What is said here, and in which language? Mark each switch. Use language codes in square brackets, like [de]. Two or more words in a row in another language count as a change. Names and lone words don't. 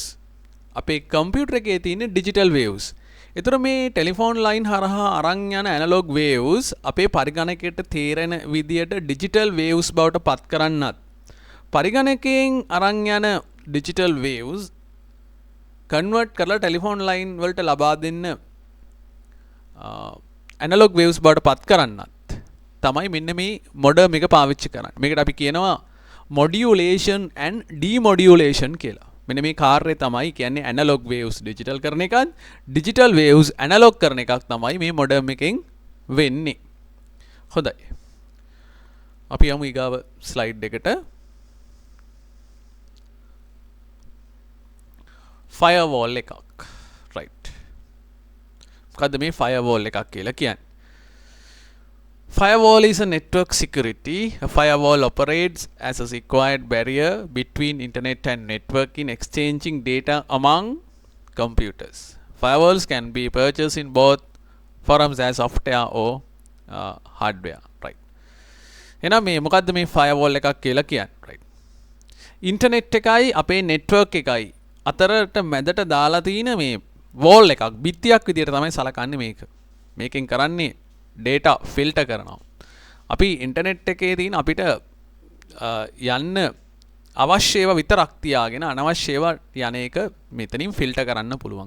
[si] අපේ කම්පියුටර් එකේ තියෙන [en] digital waves. [si] ඒතර මේ [en] telephone line [si] හරහා අරන් යන [en] analog waves [si] අපේ පරිගණකයට තේරෙන විදියට [en] digital waves [si] බවට පත් කරන්නත්, පරිගණකයෙන් අරන් යන [en] digital waves [si] කන්වර්ට් කරලා [en] telephone line [si] වලට ලබා දෙන්න [en] analog waves [si] බවට පත් කරන්නත් තමයි මෙන්න මේ මොඩර්ම් එක පාවිච්චි කරන්නේ. මේකට අපි කියනවා [en] modulation and demodulation [si] කියලා. මෙන්න මේ කාර්යය තමයි කියන්නේ [en] analog waves digital [si] කරන එකත් [en] digital waves analog [si] කරන එකක් තමයි මේ මොඩර්ම් එකෙන් වෙන්නේ. හොඳයි. අපි යමු ඊගාව ස්ලයිඩ් එකට. firewall එකක්. right. මොකද්ද මේ firewall එකක් කියලා කියන්නේ? [en] Firewall is a network security. A firewall operates as a required barrier between internet and network in exchanging data among computers. Firewalls can be purchased in both forms as software or hardware. Right. [si] එහෙනම් මේ මොකද්ද මේ firewall එකක් කියලා කියන්නේ? Right. ඉන්ටර්නෙට් එකයි අපේ network එකයි අතරට මැදට දාලා තියෙන මේ wall එකක් බිත්තියක් විදියට තමයි සලකන්නේ මේක. මේකෙන් කරන්නේ [en] data filter [si] කරනවා. අපි ඉන්ටර්නෙට් එකේ තියෙන අපිට යන්න අවශ්‍ය ඒවා විතරක් තියාගෙන අනවශ්‍ය ඒවා යන එක මෙතනින් ෆිල්ටර් කරන්න පුළුවන්.